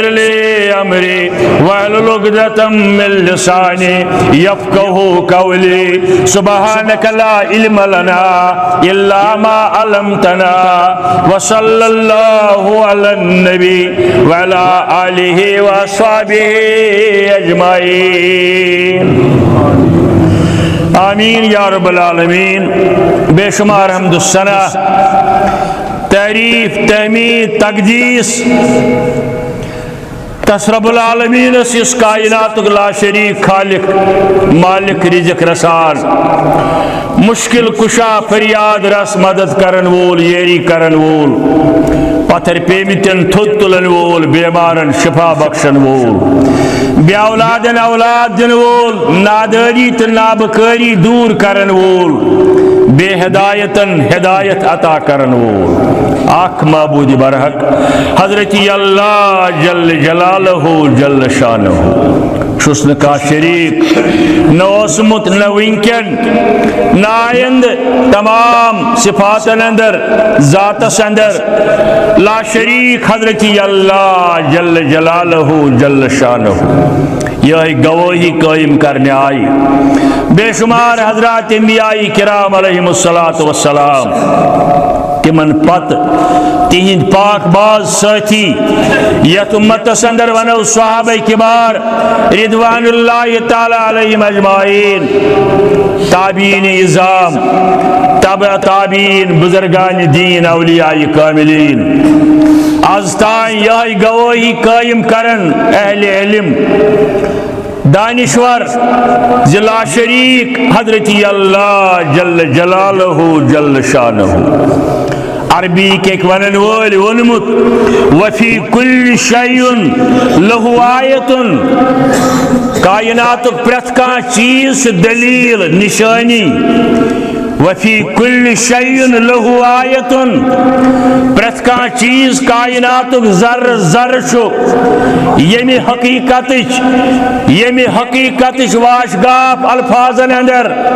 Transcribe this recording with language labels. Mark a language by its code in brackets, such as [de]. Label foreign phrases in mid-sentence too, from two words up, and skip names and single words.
[ar] لي امري واحلل عقدة من لساني يفقهوا قولي سبحانك لا علم لنا الا ما علمتنا وصلى الله على النبي وعلى آله وصحبه اجمعین آمین یا رب العالمین. [ks] بے شمار حمد الثنا تعریف تحمید تقدیس تس [ar] رب العالمین [ks] اس کائنات لا شریک خالق مالک رزق رسان مشکل کشا فریاد رس مدد کرن وول یری کرن وول پتھر پیمتن تھد تلن وول بیمارن شفا بخشن وول بے اولادن اولاد دن وول ناداری تو نابکاری دور کرن وول بے ہدایتن ہدایت عطا کرن وول آخ معبود برحق حضرت اللہ [ar] جل جلالہ جل شانہ [ks] چھس کا شریک نہ اوسمت نہ ونکن نہ آئند تمام صفاتن اندر ذاتس اندر لا شریک حضرت اللہ [ar] جل جلالہ جل شانہ [ks] یہ گواہی قائم کرنے آئی بے شمار حضرات انبیاء کرام [ar] علیہم الصلاۃ والسلام [ks] تمن پت تہند پاک باز ساتھی یت امتس اندر ونو صحابہ کبار [ar] رضوان اللہ تعالی علیہم اجمعین [ks] تابعین اعظام تبع تابعین بزرگان دین اولیاء کاملین آز تائیں یہ گواہی قائم کرن اہل علم دانشور لا شریک حضرت اللہ [ar] جل جلالہ جل شانہ [ks] عربی کے ونن وول ونمت [ar] وفی کل شیء لہ آیت [ks] کائنات پرت کان چیز دلیل نشانی [ar] وفی کل شیء لہ آیت [ks] پرت کان چیز کائنات ذر ذر شو یمی حقیقتش واشگاف الفاظن اندر